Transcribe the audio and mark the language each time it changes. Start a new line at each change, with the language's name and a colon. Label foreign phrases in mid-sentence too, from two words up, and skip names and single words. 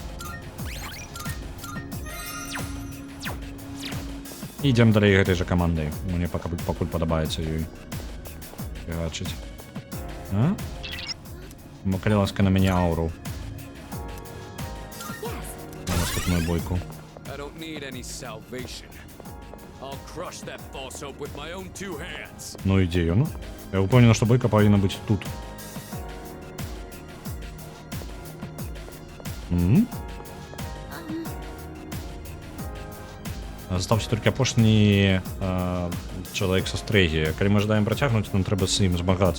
Belarusian: Ідзем далей гэтай жа камандай. Мне пакуль падабаецца ёй фігачыць. Калі ласка, на мяне ауру. На наступную бойку.
English: I don't need any salvation. I'll crush that false hope with my own two hands.
Belarusian: Ну ідзе ён. Я ўпэўнены, што бойка павінна быць тут. Застаўся толькі апошні чалавек са Стрейгі. Калі мы жадаем працягнуць, нам трэба з ім змагацца.